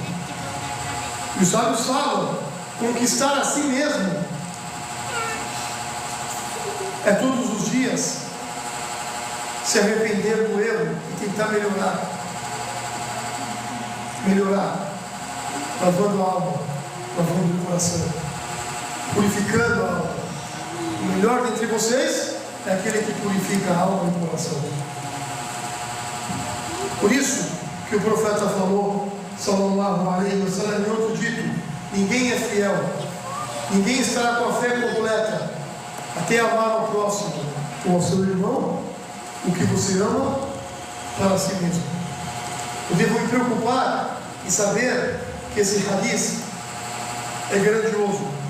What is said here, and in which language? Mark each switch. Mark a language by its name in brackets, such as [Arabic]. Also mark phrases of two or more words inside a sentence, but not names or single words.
[Portuguese] E os sábios falam: conquistar a si mesmo é todos os dias se arrepender do erro e tentar melhorar, lavando a alma, lavando o coração, purificando a alma. O melhor dentre vocês é aquele que purifica a alma e o coração. Por isso que o profeta falou, [Arabic] صلى الله عليه وسلم, [Portuguese] em outro dito: ninguém é fiel, ninguém estará com a fé completa até amar ao próximo ou ao seu irmão o que você ama para si mesmo. Eu devo me preocupar e saber que esse hadith é grandioso.